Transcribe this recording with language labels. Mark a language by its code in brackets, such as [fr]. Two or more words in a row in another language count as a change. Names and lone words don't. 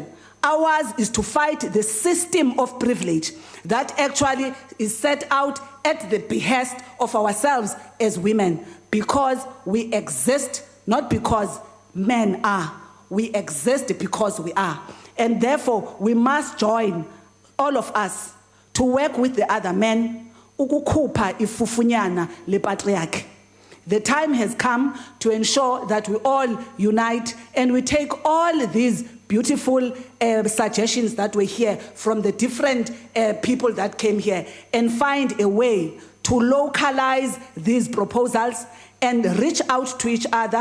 [en] Ours is to fight the system of privilege that actually is set out at the behest of ourselves as women, because we exist not because men are. We exist because we are. And therefore, we must join, all of us, to work with the other men, [zu] ukukhupha ifufunyana le patriarchy. [en] The time has come to ensure that we all unite and we take all these beautiful suggestions that were here from the different people that came here and find a way to localize these proposals and reach out to each other.